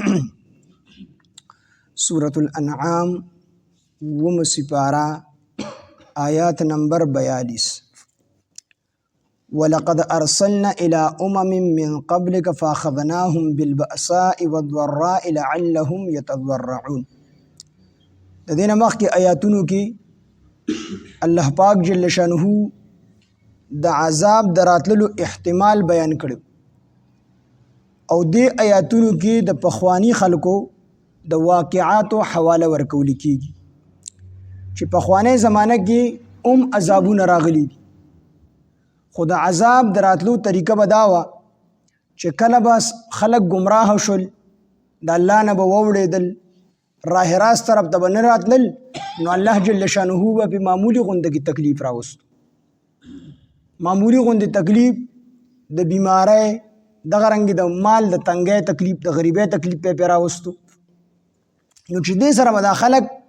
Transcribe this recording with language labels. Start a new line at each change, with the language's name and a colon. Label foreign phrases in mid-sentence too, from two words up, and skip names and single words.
Arabic: سورة الأنعام
Pashto: ومسپارا آيات نمبر 42
Arabic: ولقد أرسلنا إلى من قبلك فأخذناهم بالبأساء والضراء لعلهم يتضرعون.
Pashto: د دې نه مخکې آیاتونو کې الله پاک جل شانه د عذاب د راتللو احتمال بیان کړو او دې آیاتونو کې د پخوانی خلکو د واقعاتو حواله ورکول کېږي چې پخوانی زمانه کې عذابونه راغلي دي خو د عذاب د راتلو طریقه به دا وه چې کله بس خلک ګمراه شول د الله نه به واوړېدل راه راست طرف ته به نه راتلل نو الله جل شانه به په معمولي غونډه کې تکلیف راوستو معمولي غونډه تکلیف د بیماری دغه رنګ د مال د تنګۍ تکلیف د غریبۍ تکلیف په راوستو نو چې دې سره به دا خلک